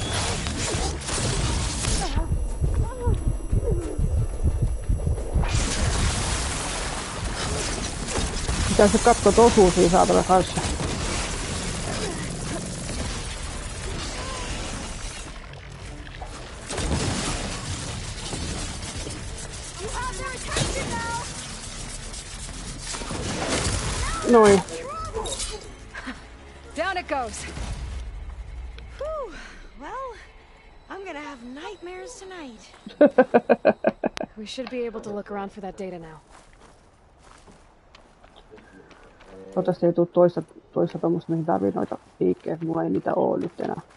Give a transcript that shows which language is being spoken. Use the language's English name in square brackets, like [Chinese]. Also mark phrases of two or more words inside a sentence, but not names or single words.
[Finnish] Pitäisi katsoa, että osuu siinä saatana kanssa. Noin. [English] Down it goes. Whew. Well, I'm gonna have nightmares tonight. We should be able to look around for that data now. [Finnish] Toivottavasti ei tule toista tommoista, mihin tarvii noita liikkeitä. Mulla ei niitä oo nyt enää.